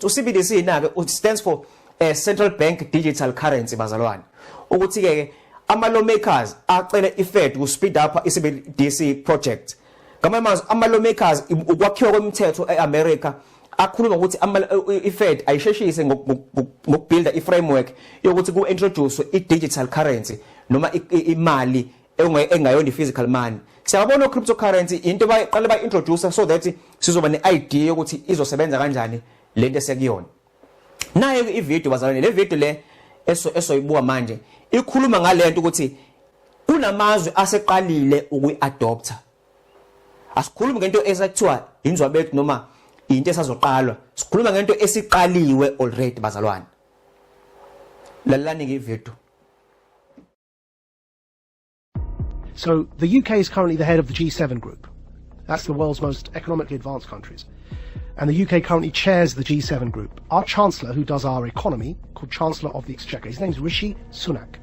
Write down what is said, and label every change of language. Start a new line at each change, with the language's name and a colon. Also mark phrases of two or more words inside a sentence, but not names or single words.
Zulu: CBDC nake
English: stands for Central Bank Digital Currency
Zulu: bazalwane, ukuthi ke ama lawmakers acele iFed
English: to speed up
Zulu: i-CBDC project. Ngamanye amazwi ama lawmakers ukwakhiwa kwemthetho eAmerica akhuluma ukuthi iFed ayisheshise ngokubuilda iframework yokuthi ku-introduce i-
English: digital currency
Zulu: noma imali engayona
English: physical money.
Zulu: Siyabona cryptocurrency into bayaqala ba-introduce
English: so that
Zulu: sizoba ne-idea yokuthi izosebenza kanjani lento esekuyona. Nayo ivideo bazalwane, le video le esoyibuka manje ikhuluma ngalento ukuthi kunamazwe aseqalile ukuyi-adopta. Asikhulumi ngento esakuthiwa inzwabethu noma into esazoqalwa, sikhuluma ngento esiqaliwe already bazalwane. Lalani ke video.
English: So the UK is currently the head of the G7 group. That's the world's most economically advanced countries. And the UK currently chairs the G7 group. Our Chancellor, who does our economy, called Chancellor of the Exchequer, his name's Rishi Sunak.